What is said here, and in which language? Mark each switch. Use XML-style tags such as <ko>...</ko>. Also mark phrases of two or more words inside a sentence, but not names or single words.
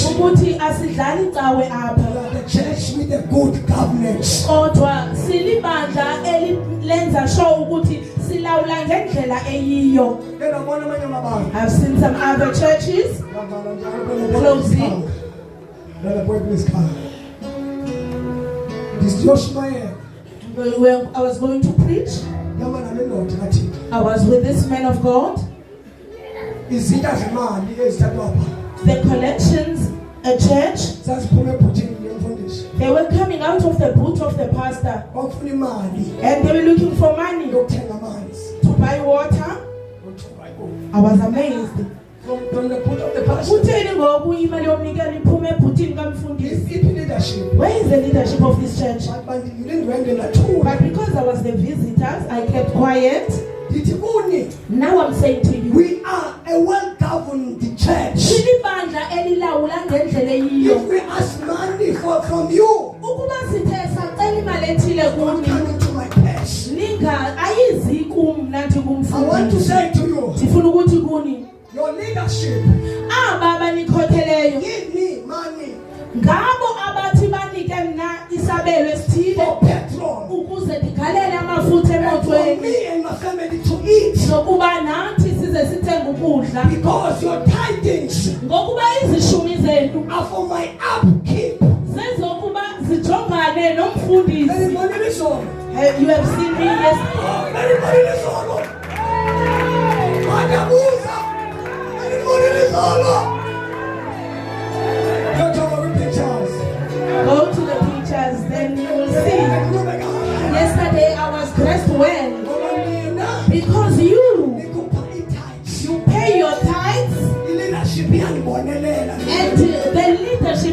<xh>ukuthi asidlali cawe apha.</xh> <en>We are the church with a good governance.</en> <xh>Kodwa silibandla elilenza show ukuthi silawula ngendlela eyiyo.</xh> <en>Then I want to know I've seen some other churches closing. Brother boy, please come. This Joshua here. When I was going to preach, I was with this man of God. The collections, a church, they were coming out of the boot of the pastor and they were looking for money to buy water. I was amazed. From the boot of the pastor.</en> <xh>Kutheni ngoku imali yomnikelo iphume ebhutini kamfundisi?</xh> <en>Leadership. Where is the leadership of this church? But But because I was the visitors, I kept quiet. Now I'm saying to you, we are a well-governed church.</en> <xh>silibandla elilawula ngendlela eyiyo.</xh> <en>If we ask money from you,</en> <xh>Ukuba sithe sacela imali ethile kuni,</xh> <en>coming to my purse,</en> <xh>ayizi kum nathi</xh> <en>I want to</en> <xh>kumfundisi.</xh> <en>say to you,</en> <xh>Ndifuna ukuthi kuni</xh> <en>your leadership,</en> <xh>aba banikhokheleyo</xh> <en>give me money</en> <xh>ngabo abathi banike mna isabelo esithile</xh> <en>for petrol,</en> <xh>ukuze ndigalele amafutha</xh> <en>and for</en> <xh>emotweni</xh> <en>me and my family to eat,</en> <xh>nokuba nathi size sithenge ukudla</xh> <en>because your tidings</en> <xh>ngokuba izishumi zenu</xh> <en>are for my upkeep.</en> <xh>zezokuba zijongane nomfundisi.</xh> <en>Everybody listen. You have seen me yesterday. Everybody listen. Madabuza. Everybody listen. Go to our pictures. Go to the pictures, then you will see. Yesterday I was dressed well because you pay your tithes and the leadership</en>